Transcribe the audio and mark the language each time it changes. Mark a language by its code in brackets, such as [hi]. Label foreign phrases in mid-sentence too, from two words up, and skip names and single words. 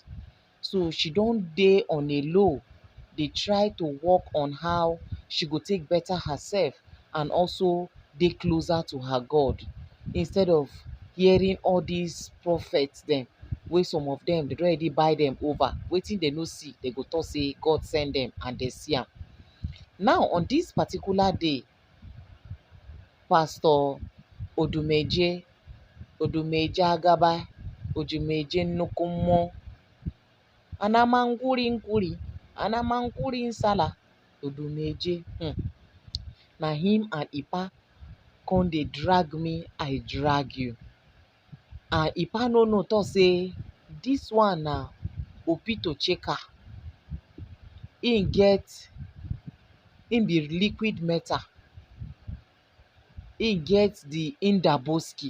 [pcm] So she don dey on a low, dey try to work on how she go take better herself and also dey closer to her God, instead of hearing all these prophets dem wey some of dem dey don already buy dem over. Wetin dem no see, dem go talk say God send dem and dem see am. Now on this particular day, Pastor Odumeje Agaba, Odumeje [ig] nnukwu mmụọ, [pcm] Anamangwuri Ngwuri, Anamangwuri Nsala, Odumeje, na him and Ipa come dey drag me, I drag you. And Ipa no know, talk say this one na Opito Cheka. Im be liquid metal. Im get the Indaboski.